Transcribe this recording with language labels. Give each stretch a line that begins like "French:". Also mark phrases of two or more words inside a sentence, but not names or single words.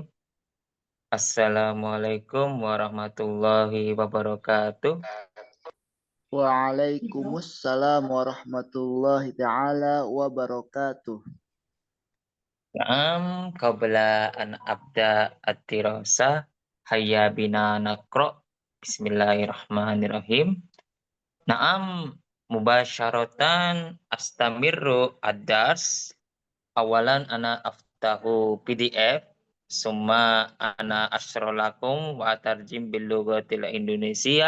Arabic: السلام عليكم ورحمة الله وبركاته. وعليكم السلام ورحمة الله تعالى وبركاته. Naam, قبل أن أبدأ التراسة، هيا بنا نقرأ. بسم الله الرحمن الرحيم. نعم، مباشرة أستمر الدرس. أولا أنا أفتح PDF، ثم أنا أشرح لكم وترجم باللغة الإندونيسية.